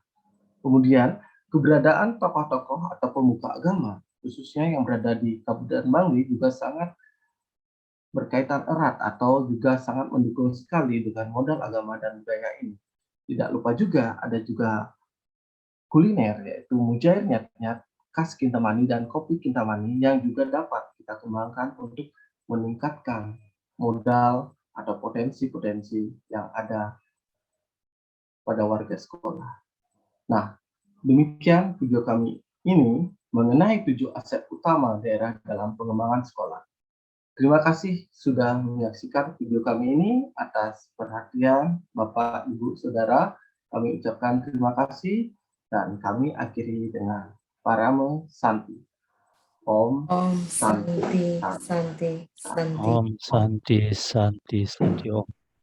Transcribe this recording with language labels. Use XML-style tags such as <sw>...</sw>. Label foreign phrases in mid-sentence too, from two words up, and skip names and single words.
<id>Kemudian keberadaan tokoh-tokoh atau pemuka agama, khususnya yang berada di Kabupaten Bangli juga sangat berkaitan erat atau juga sangat mendukung sekali dengan modal agama dan budaya ini. Tidak lupa juga ada juga kuliner yaitu mujair nyat-nyat khas Kintamani dan kopi Kintamani yang juga dapat kita kembangkan untuk meningkatkan modal atau potensi-potensi yang ada pada warga sekolah. Nah, demikian video kami ini mengenai 7 aset utama daerah dalam pengembangan sekolah. Terima kasih sudah menyaksikan video kami ini. Atas perhatian Bapak, Ibu, Saudara, kami ucapkan terima kasih dan kami akhiri dengan Parame Santi.</id> <sa>Om Santi, Santi, Santi. Om Santi, Santi, Santi Om.</sa>